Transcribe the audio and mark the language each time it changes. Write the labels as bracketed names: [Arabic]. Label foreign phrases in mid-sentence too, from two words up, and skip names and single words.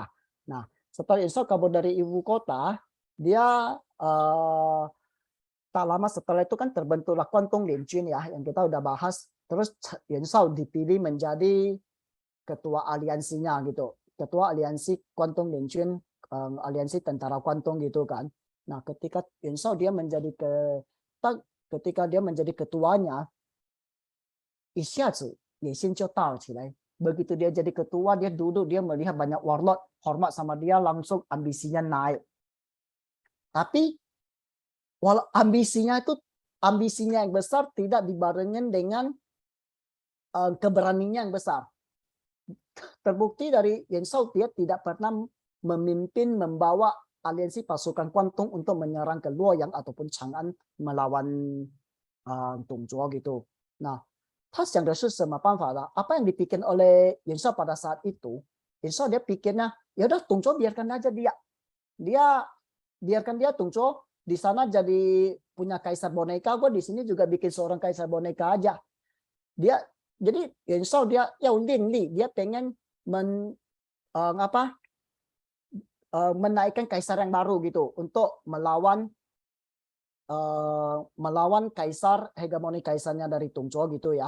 [Indonesian] Nah, setelah Yuan Shao kabur dari ibu kota, dia tak lama setelah itu kan terbentuklah Guantong Lianjun ya, yang kita udah bahas. Terus Yuan Shao dipilih menjadi ketua aliansinya gitu, ketua aliansi Guantong Lianjun, aliansi tentara Guantong gitu kan. Nah, ketika Yuan Shao dia menjadi ketuanya, [Chinese] 一下子野心就大了起来. [Indonesian] Begitu dia jadi ketua, dia duduk, dia melihat banyak warlord hormat sama dia, langsung ambisinya naik. Tapi walau ambisinya yang besar tidak dibarengin dengan keberanian yang besar. Terbukti dari Yuan Shao dia tidak pernah membawa aliansi pasukan Guantong untuk menyerang ke Luoyang ataupun Chang'an melawan Tung Zuo gitu. Nah, [Chinese] 他想的是什么办法呢? [Indonesian] Apa yang dipikir oleh Yuan Shao pada saat itu? Yuan Shao dia pikirnya, ya udah Tung Zuo biarkan aja biarkan dia Tung Zuo di sana jadi punya kaisar boneka, gue di sini juga bikin seorang kaisar boneka aja. Jadi Yuan Shao dia dia pengen menaikkan kaisar yang baru gitu untuk melawan kaisar, hegemoni kaisarnya dari Tung Zuo gitu ya.